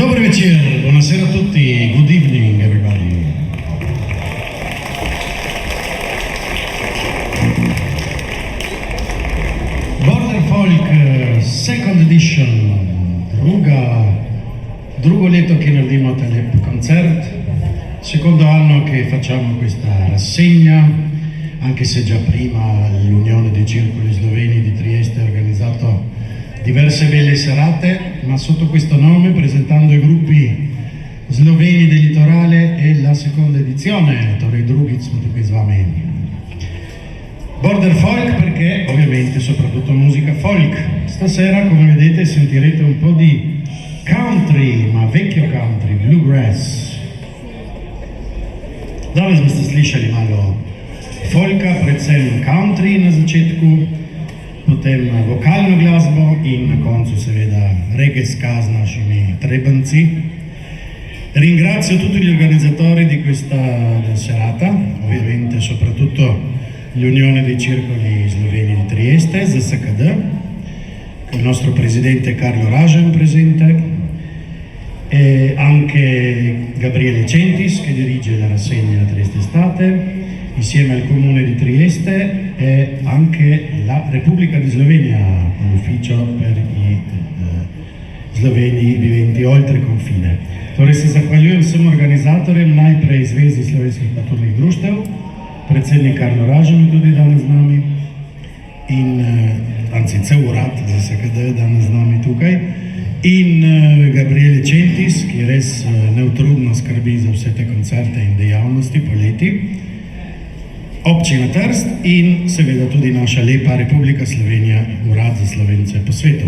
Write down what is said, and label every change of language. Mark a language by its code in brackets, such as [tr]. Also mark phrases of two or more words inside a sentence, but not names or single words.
[it] piacere, buonasera a tutti, [en] good evening everybody. Border Folk second edition, [sl] drugo leto [it] che nardimo telep concert, secondo anno che facciamo questa rassegna, anche se già prima l'Unione dei Circoli Sloveni di Trieste ha organizzato diverse belle serate, ma sotto questo nome, presentando i gruppi sloveni del litorale e la seconda edizione, [sl] torej drugič smo tukaj z vami. [it] Border Folk perché ovviamente soprattutto musica folk. Stasera, come vedete, sentirete un po' di country, ma vecchio country, bluegrass. [sl] Danes boste slišali malo folka, predvsem country na začetku, potem vokalno glasbo in na koncu seveda reggae ska z našimi trebanci. [it] Ringrazio tutti gli organizzatori di questa serata, ovviamente soprattutto l'Unione dei Circoli Sloveni di Trieste, ZSKD, con il nostro presidente Carlo Ražen presente, e anche Gabriele Centis che dirige la rassegna Trieste Estate, insieme al Comune di Trieste e anche la Repubblica di Slovenia, l'ufficio per i sloveni viventi oltre confine. [sl] Torej se zahvaljujem vsem organizatorjem, najprej Zvezi slovenskih kulturnih društev, predsednik Karlo Ražen je tudi danes z nami in cel urad ZSKD je danes z nami tukaj in Gabriele Centis, ki res neutrudno skrbi za vse te koncerte in dejavnosti poleti, Občina Trst in seveda tudi naša lepa Republika Slovenija, Urad za Slovence po svetu.